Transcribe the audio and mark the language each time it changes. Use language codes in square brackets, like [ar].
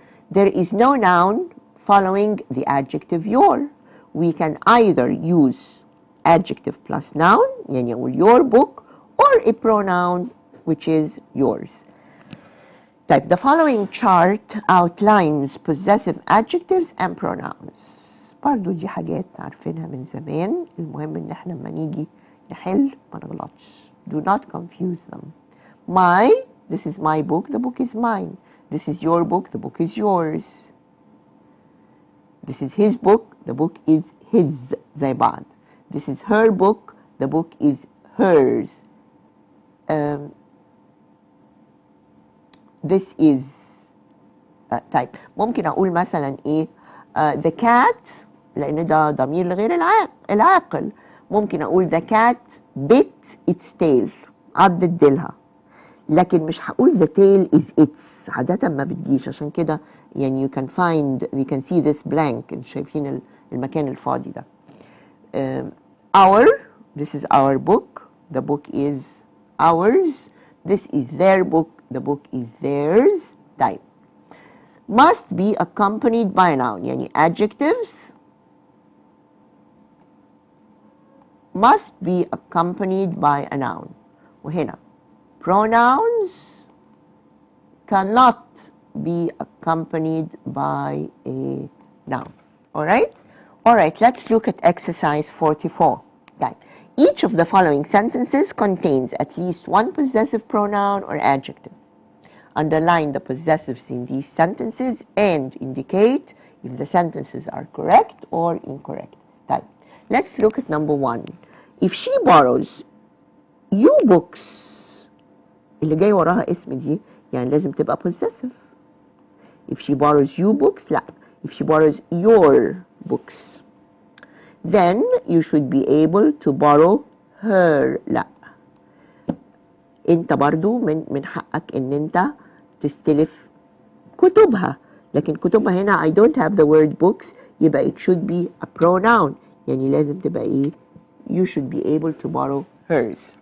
[en] There is no noun following the adjective your. We can either use adjective plus noun [ar] يعني اقول [en] your book or a pronoun which is yours. Type the following chart outlines possessive adjectives and pronouns. [ar] برضو دي حاجات عارفينها من زمان، المهم ان احنا لما نيجي نحل ما نغلطش. [en] Do not confuse them. My, this is my book, the book is mine. This is your book, the book is yours. This is his book, the book is his [ar] زي بعض. [en] This is her book, the book is hers. This is [ar] طيب ممكن اقول مثلا ايه [en] the cat [ar] لان ده ضمير لغير العاقل، ممكن اقول [en] the cat bit its tail [ar] عضت ديلها، لكن مش هقول [en] the tail is its، [ar] عادة ما بتجيش، عشان كده [en] يعني you can see this blank. [ar] انتوا شايفين المكان الفاضي ده. [en] Our, this is our book, the book is ours, this is their book, the book is theirs. طيب must be accompanied by a noun، يعني adjectives must be accompanied by a noun. وهنا pronouns cannot be accompanied by a noun. All right? All right, let's look at exercise 44. Right. Each of the following sentences contains at least one possessive pronoun or adjective. Underline the possessives in these sentences and indicate if the sentences are correct or incorrect. Right. Let's look at number 1. If she borrows you books، [ar] اللي جاي وراها اسم دي يعني لازم تبقى possessive. [en] If she borrows you books، لا. If she borrows your books, then you should be able to borrow her. [ar] لا. انت برضو من حقك ان انت تستلف كتبها، لكن كتبها هنا [en] I don't have the word books، يبقى it should be a pronoun، [ar] يعني لازم تبقى ايه؟ [en] You should be able to borrow hers.